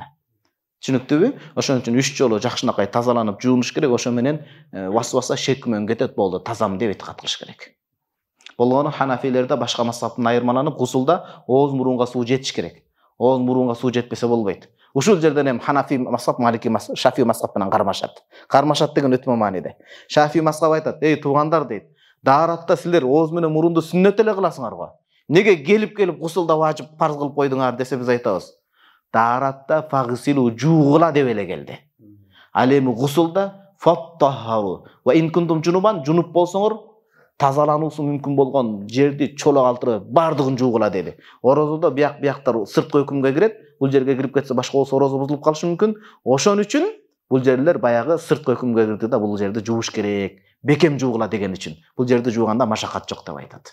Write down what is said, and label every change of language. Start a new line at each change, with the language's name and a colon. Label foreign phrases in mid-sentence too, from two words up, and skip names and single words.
Kyrgyz: Түшүнүктүүбү? Ошон үчүн 3 жолу жакшынакай тазаланып жуунуш керек. Ошо менен васваса шек күмөн кетет, болду. Тазам деп этикат кылыш керек. Болгону ханафилерде башка мазхабтан айырмаланып, гусулда ооз мурунга суу жетиш керек. Ооз мурунга суу жетпесе болбойт. Ушул жерден эми Ханафи мазхаб, Малики мазхаб, Шафи мазхаб менен кармашат. Кармашат деген өтө мааниде. Шафи мазхаб айтат: "Эй туугандар" дейт. "Дааратта силер ооз менен мурунду сүннөт эле кыласыңар го. Неге келип гусулда важип парз кылып койдуңар?" десе биз айтабыз: "Дааратта фагсилу жуугула деп эле келди. Ал эми гусулда
Arabic: فاطهروا وإن كنتم جنبا,
Kyrgyz: жунуп болсоңор тазалануусу мүмкүн болгон жерди чолок алтырып бардыгын жуугула" деди. Орозодо бияктар сырткы өкүмгө кирет. Бул жерге кирип кетсе башка болсо орозо бузулуп калышы мүмкүн. Ошон үчүн бул жерлер баягы сырткы өкүмгө кирди да, бул жерди жууш керек. Бекем жуугула деген үчүн. Бул жерди жууганда машакат жок деп айтат.